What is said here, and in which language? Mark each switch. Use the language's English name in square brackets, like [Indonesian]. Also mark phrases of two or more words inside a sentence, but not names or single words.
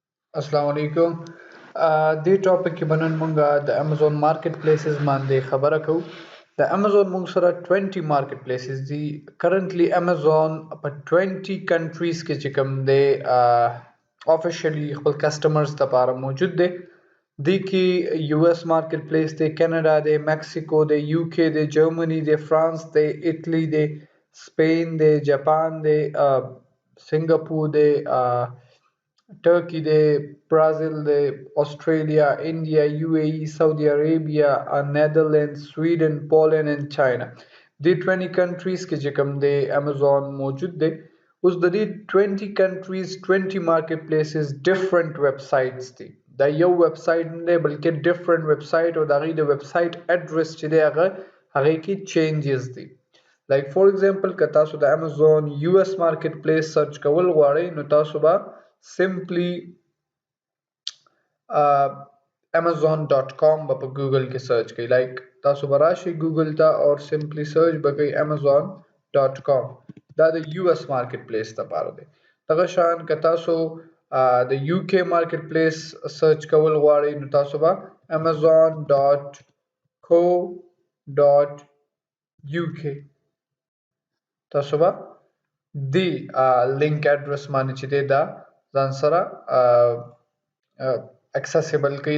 [Arabic] السلام عليكم. [Pashto] دې ټاپک کې بنن مونږه د Amazon marketplaces باندې خبره کوو. د Amazon مونږ سره 20 marketplaces دي. Currently Amazon په 20 countries کې چې کوم دی officially خپل customers لپاره موجود دی. دې کې US marketplace دی، کینیډا دی، میکسیکو دی، UK دی، جرمني دی، فرانس دی، ایټلی دی، سپین دی، جاپان دی، سنگاپور دی، [English] Turkey day, Brazil day, Australia, India, UAE, Saudi Arabia, Netherlands, Sweden, Poland and China. [Pashto] دې 20 countries کې چې کوم دی Amazon موجود دی. اوس د دې 20 countries 20 marketplaces [English] different websites [Pashto] دي. دا یو [English] web site [Pashto] نه دی بلکې [English] different website [Pashto] او د هغې د [English] web site [Pashto] اډرس چې دی هغې کې changes دي. [English] like for example [Pashto] که تاسو د Amazon [English] US marketplace [Pashto] سرچ کول غواړئ نو تاسو به simply amazon.com به په ګوګل کې سرچ کړئ. لایک تاسو به راشئ ګوګل ته او simply سرچ به کوئ amazon.com. دا د [English] US marketplace [Pashto] لپاره دی. دغه شان که تاسو د [English] UK marketplace [Pashto] سرچ کول غواړئ نو تاسو به amazon.co.uk تاسو به دی [English] link address [Pashto] باندې چې دی دا ځان سره اکسسیبل کوي.